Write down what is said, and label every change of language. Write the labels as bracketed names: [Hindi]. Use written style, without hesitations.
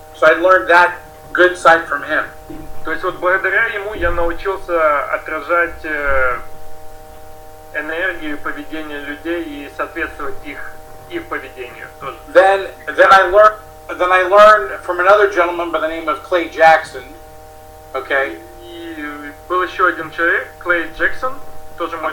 [English] So I learned that good side from him. [Russian] То есть вот благодаря ему я научился отражать энергию, поведение людей и соответствовать их поведению тоже. [English] Then I learned from another gentleman by the name of Clay Jackson. Okay. [Russian] И был еще один человек, Клей Джексон, тоже мой